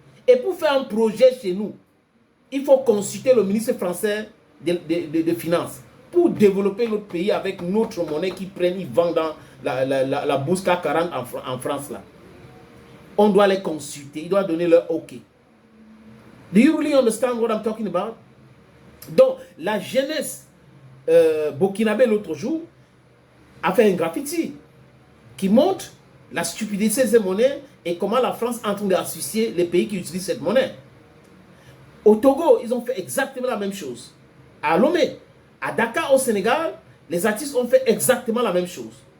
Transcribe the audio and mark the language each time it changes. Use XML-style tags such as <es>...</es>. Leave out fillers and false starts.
<fr>Et pour faire un projet chez nous, il faut consulter le ministre français de Finances pour développer notre pays avec notre monnaie qui prennent, ils vendent dans la bourse CAC 40 en France. Là. On doit les consulter, ils doivent donner leur OK.</fr> <en>Do you really understand what I'm talking about?</en> <fr>Donc, la jeunesse burkinabé l'autre jour a fait un graffiti qui montre la stupidité de ces monnaies et comment la France est en train d'associer les pays qui utilisent cette monnaie. Au Togo, ils ont fait exactement la même chose. À Lomé, à Dakar, au Sénégal, les artistes ont fait exactement la même chose.</fr>